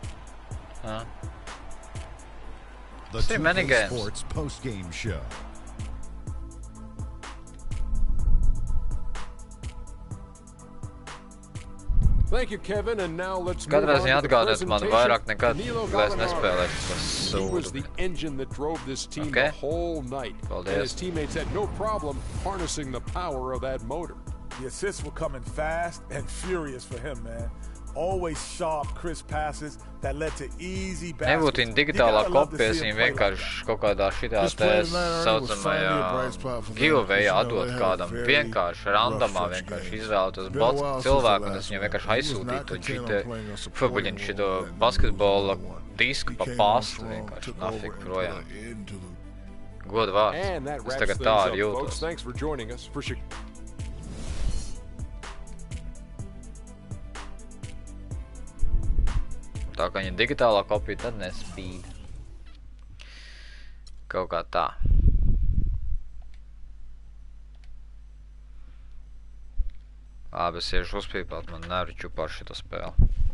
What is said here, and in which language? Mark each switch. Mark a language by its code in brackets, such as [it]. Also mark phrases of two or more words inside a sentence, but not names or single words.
[en] The See many 2K games. Sports post-game show. Thank you, Kevin, and now let's move [lv] Katrā [en] on [lv] ziņā [en] to the [lv] atgādāt man [en] presentation. [lv] vairāk nekad, [en] Danilo [lv] lai es [en] Gallinari. [lv] nespēlētu par [en] He was [lv] sūdu. [en] the engine that drove this team Okay. the whole night. [lv] Paldies. [en] And his teammates had no problem harnessing the power of that motor. The assists were coming fast and furious for him, man. Always sharp, crisp passes that led to easy baskets. [lv] Nebūtu viņa digitālā kopijas, viņa vienkārši kaut kādā šitā te saucamajā giveawayā atdot kādam vienkārši randomā vienkārši izvēlētos cilvēku un es viņam vienkārši aizsūtītu šito basketbola disku pa pastu vienkārši nafik projām. Godu vārds. Es tagad tā arī jūtos. [en] Thanks for joining us for [lv] Tā kā viņa digitālā kopija, tad ne spied. Kaut kā tā. Es iešu uzpīpāt, man nervi čupā ar šito spēli.